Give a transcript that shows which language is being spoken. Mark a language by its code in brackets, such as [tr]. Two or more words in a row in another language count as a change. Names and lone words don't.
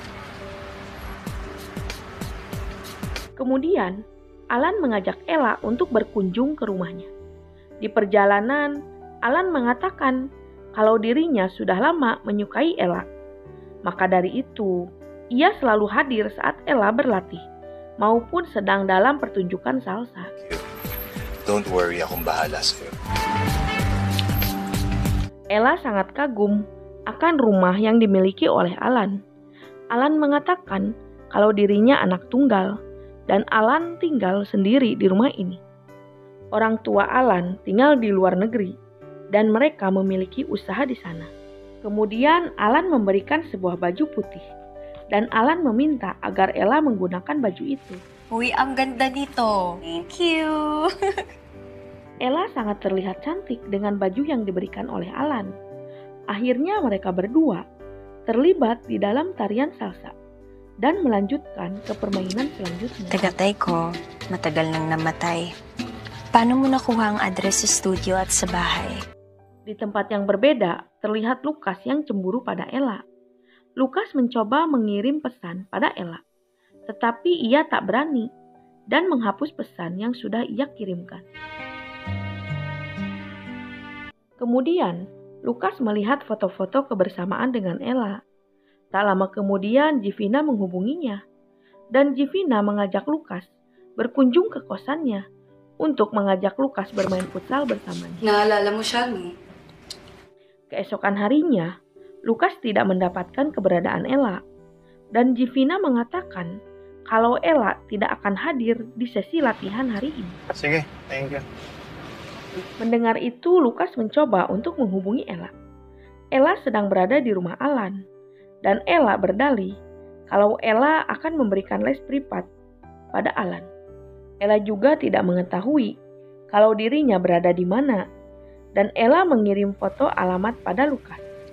[id] Kemudian, Alan mengajak Ella untuk berkunjung ke rumahnya. Di perjalanan, Alan mengatakan kalau dirinya sudah lama menyukai Ella. Maka dari itu, ia selalu hadir saat Ella berlatih, maupun sedang dalam pertunjukan salsa. [en] Don't worry, [tl] akong bahala sa'yo. [id] Ella sangat kagum akan rumah yang dimiliki oleh Alan. Alan mengatakan kalau dirinya anak tunggal dan Alan tinggal sendiri di rumah ini. Orang tua Alan tinggal di luar negeri dan mereka memiliki usaha di sana. Kemudian Alan memberikan sebuah baju putih dan Alan meminta agar Ella menggunakan baju itu. [tl] Uy, ang ganda nito. [en] Thank you. [id] Ella sangat terlihat cantik dengan baju yang diberikan oleh Alan. Akhirnya mereka berdua terlibat di dalam tarian salsa dan melanjutkan ke permainan selanjutnya. [tl] Tagatay ko, matagal nang namatay. Paano mo nakuha ang address sa studio at sa bahay? [id] Di tempat yang berbeda, terlihat Lukas yang cemburu pada Ella. Lukas mencoba mengirim pesan pada Ella, tetapi ia tak berani dan menghapus pesan yang sudah ia kirimkan. Kemudian, Lukas melihat foto-foto kebersamaan dengan Ella. Tak lama kemudian, Jivina menghubunginya. Dan Jivina mengajak Lukas berkunjung ke kosannya untuk mengajak Lukas bermain futsal bersamanya. [tl] Naalala mo siya, no? [id] Keesokan harinya, Lukas tidak mendapatkan keberadaan Ella. Dan Jivina mengatakan kalau Ella tidak akan hadir di sesi latihan hari ini. [tl] Sige, [en] thank you. [id] Mendengar itu, Lukas mencoba untuk menghubungi Ella. Ella sedang berada di rumah Alan, dan Ella berdalih kalau Ella akan memberikan les privat pada Alan. Ella juga tidak mengetahui kalau dirinya berada di mana, dan Ella mengirim foto alamat pada Lukas.